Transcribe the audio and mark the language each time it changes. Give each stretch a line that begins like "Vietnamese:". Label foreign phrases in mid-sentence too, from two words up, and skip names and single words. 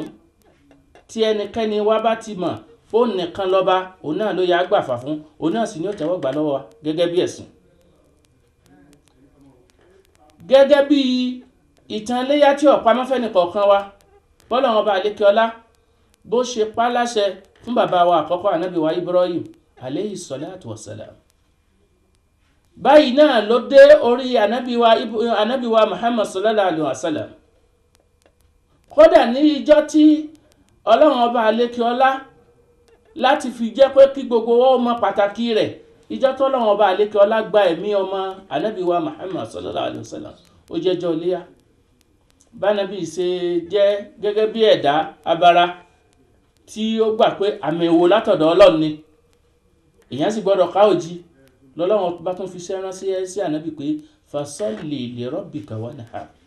Yoruba: Tí ẹnikẹ́ni wá bá ti mọ̀ fóun nìkan lọ́ba, òun náà ló yá gbàfà fún, òun náà sì ní ó tẹ́wọ́ gbà lọ́wọ́ wa gẹ́gẹ́ bí ẹ̀sìn. Gẹ́gẹ́ bí ìtàn iléyá tí ọ̀pá mọ́fẹ́ni kọ̀ọ̀kan wa, bọ́lọ́run ọba àlékè ọlá bó ṣe pa láṣẹ fún bàbá wa àkọ́kọ́ Ànábì wa Ibrahim
Arabic: alayhi salatu wassalam.
Yoruba: Báyìí náà ló dé orí Ànábì wa Muhammad
Arabic: sallallahu alaihi wasallam.
Yoruba: Kódà ní ìjọ tí Ọlọ́run ọba àlékè ọlá láti fi jẹ́ pé kí gbogbo wa mọ̀ pàtàkì rẹ̀, ìjọ tó Ọlọ́run ọba àlékè ọlá gba ẹ̀mí ọmọ Ànábì wa Muhammad
Arabic: sallallahu alaihi wasallam,
Yoruba: ó jẹ́jọ́ iléyá. Bánábì ṣe jẹ́ gẹ́gẹ́ bí ẹ̀dá abara tí ó gbà pé àmì ìwò látọ̀dọ̀ Ọlọ́run ni, èèyàn sì gbọ́dọ̀ ká òjì lọ́lọ́run bá tún fi sẹ́rán sí ànábì pé
Arabic: fasalli li rabbika wanhar.